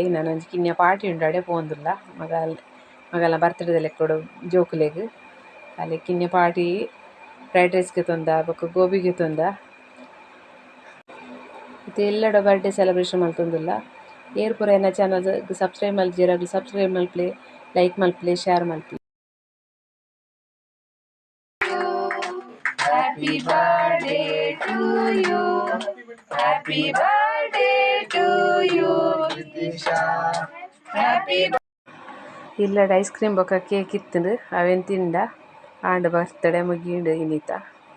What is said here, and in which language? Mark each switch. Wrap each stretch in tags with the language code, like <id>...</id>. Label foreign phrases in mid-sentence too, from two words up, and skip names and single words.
<tcy>ನಾನು ಒಂಜಿ ಕಿನ್ನಿಯ ಪಾರ್ಟಿ ಉಂಡು ಅಡೆ ಪೋವೊಂದುಲ್ಲ ಮಗಲ್ನ ಬರ್ತ್ಡೇ ಲೆಕ್ಕೊಡು ಜೋಕುಲೆಗ್. ಅಲ್ಲಿ ಕಿನ್ನಿಯ ಪಾರ್ಟಿ</tcy> <en>fried rice</en> <tcy>ಗೆತೊಂದ ಬೊಕ ಗೋಬಿ ಗೆತೊಂದ. ಇದು ಎಲ್ಲಡ</tcy> <en>birthday celebration</en> <tcy>ಮಲ್ತೊಂದುಲ್ಲ. ಏರ್ ಪೂರ ಎನ್ನ</tcy> <en>channel subscribe</en> <tcy>ಮಲ್ತಿಜೆರ್ ಸಬ್ಸ್ಕ್ರೈಬ್ ಮಲ್ಪ್ಲೆ, ಲೈಕ್ ಮಲ್ಪ್ಲೆ, ಶೇರ್ ಮಲ್ಪ್ಲೆ.</tcy> <en>Happy birthday to you. Happy birthday to you, Kritisha. Happy</en> <tcy>ಇಲ್ಲಡ</tcy> <en>ice cream</en> <tcy>ಬೊಕ ಕೇಕ್ ಇತ್ತುಂಡು ಅವೆನ್ ತಿಂಡ ಆಂಡ ಬರ್ತ್ಡೇ ಮುಗಿಂಡು ಇನ್ನಿತ.</tcy>